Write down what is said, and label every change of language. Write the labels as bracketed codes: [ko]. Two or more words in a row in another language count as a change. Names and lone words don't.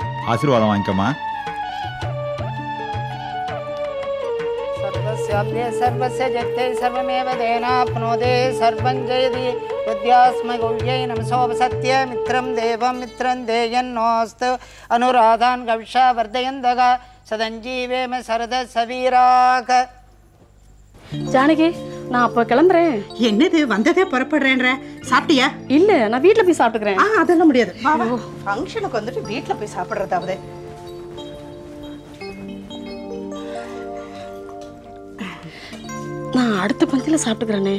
[ta] ஆசீர்வாதம் வாங்கிக்கோமா. [sa] सर्वस्याब्दे सर्वस्य जगते सर्वमेव तेनाप्नोति सर्वं जयति बुद्ध्यास्मै गुह्यै नमसोपसत्य मित्रं देवं मित्रं देयन्नोऽस्तु अनुराधान् गविषा वर्धयन्तः सदञ्जीवेम सरद सवीराक. [ta] ஜானகி நான் அப்போ கிளம்புறேன். என்னது வந்ததே புறப்படுறேன்ற? சாப்பிட்டியா? இல்லை, நான் வீட்டில் போய் சாப்பிட்டுக்கிறேன். அதெல்லாம் முடியாது. ஃபங்க்ஷனுக்கு வந்துட்டு வீட்டில் போய் சாப்பிட்றதாவது. நான் அடுத்த பந்தியில் சாப்பிட்டுக்கிறேனே.